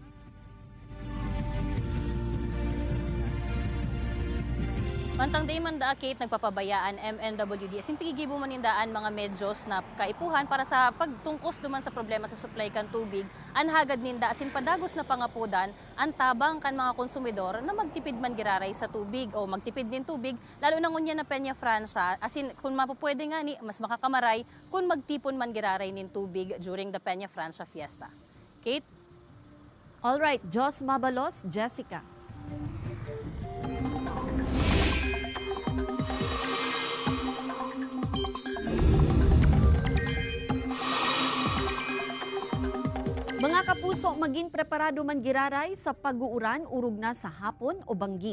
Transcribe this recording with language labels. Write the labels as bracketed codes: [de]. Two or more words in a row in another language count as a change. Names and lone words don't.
[bik] Mantang day man da, Kate, nagpapabayaan MNWD asin pigigibo man nindaan mga medyos na kaipuhan para sa pagtungkos duman sa problema sa supply kan tubig. An hagad ninda asin padagos na pangapudan ang tabang kan mga konsumidor na magtipid man giraray sa tubig o magtipid din tubig lalo na ngunya na Peña Francia asin kung mapupwede nga ni mas makakamaray kung magtipon man giraray nin tubig [en] during the [bik] Peña Francia fiesta. Kate? [en] All right, [bik] Jos Mabalos, Jessica. Mga kapuso, maging preparado man giraray sa pag-uuran urog na sa hapon o banggi.